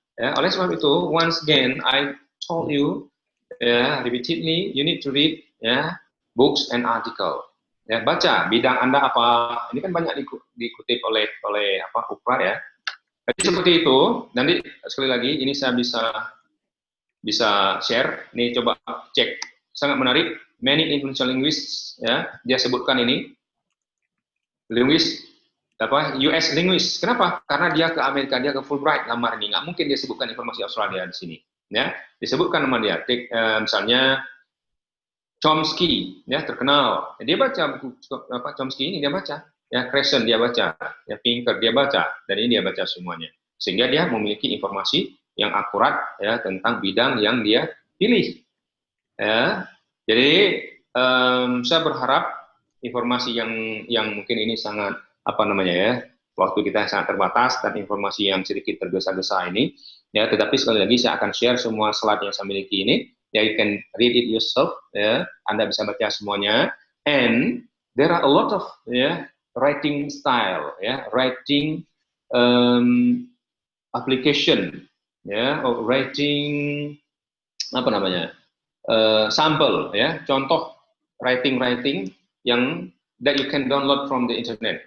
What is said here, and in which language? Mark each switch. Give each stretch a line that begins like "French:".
English: Ya,
Indonesian: oleh sebab itu,
English: once again, I told you, ya, repeatedly, you need to read, ya, books and article.
Indonesian: Ya, baca bidang Anda apa. Ini kan banyak dikutip oleh UPRA ya. Jadi seperti itu. Nanti sekali lagi ini saya bisa share. Nih coba cek. Sangat menarik.
English: Many influential linguists
Indonesian: ya. Dia sebutkan ini
English: US linguist.
Indonesian: Kenapa? Karena dia ke Amerika, dia ke Fulbright lamar ini. Nggak mungkin dia sebutkan informasi Australia di sini. Ya, disebutkan nama dia. Misalnya Chomsky, ya terkenal. Dia baca buku Chomsky ini, dia baca. Ya, Crescent dia baca, ya Pinker dia baca, dan ini dia baca semuanya. Sehingga dia memiliki informasi yang akurat ya tentang bidang yang dia pilih. Ya, jadi saya berharap informasi yang mungkin ini sangat waktu kita sangat terbatas dan informasi yang sedikit tergesa-gesa ini. Ya, tetapi sekali lagi saya akan share semua slide yang saya miliki ini.
English: Ya, you can read it yourself.
Indonesian: Ya, Anda bisa baca semuanya.
English: And there are a lot of writing style, writing application, or writing sampel,
Indonesian: contoh
English: writing yang that you can download from the internet.